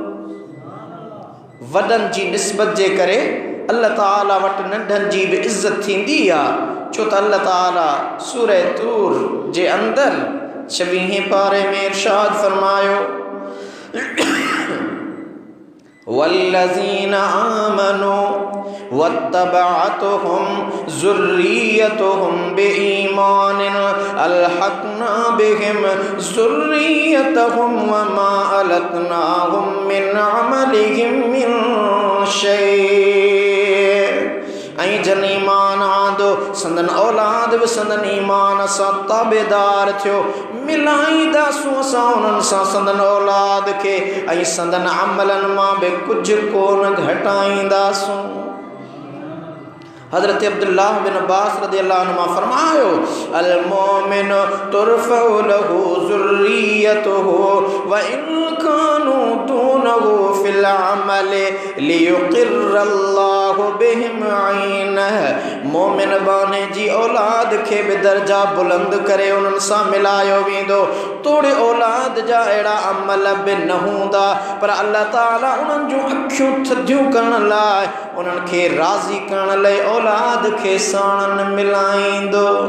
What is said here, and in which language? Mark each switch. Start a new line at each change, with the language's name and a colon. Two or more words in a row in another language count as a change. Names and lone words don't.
Sindhi: वॾनि जी निस्बत जे करे अल्लाह ताला वटि नंढनि जी बि इज़त थींदी आहे। छो त अल्लाह ताला सूरह तूर जे अंदरि 26 पारे में इरशाद फरमायो
Arabic: والذين آمنوا واتبعتهم ذريتهم بإيمان ألحقنا بهم ذريتهم وما ألتناهم من عملهم من شيء.
Sindhi: ऐं जन ईमान आंदो संदन औलाद बि संदन ईमान सां ताबेदार थियो मिलाईंदासूं असां उन्हनि सां संदन औलाद खे ऐं संदन अमलनि मां बि कुझु कोन घटाईंदासूं।
Arabic: حضرت عبد الله بن عباس رضي الله عنهما فرمايو المؤمن ترفع له ذريته وإن كانوا دونه في العمل ليقر الله بهم عينه.
Sindhi: मोमिन बाने जी औलाद खे बि दर्जा बुलंद करे उन्हनि सां मिलायो वेंदो। तोड़े औलाद जा अहिड़ा अमल बि न हूंदा पर अल्लाह ताला उन्हनि जूं अखियूं थधियूं करण लाइ उन्हनि खे राज़ी करण लाइ औलाद खे साणनि मिलाईंदो।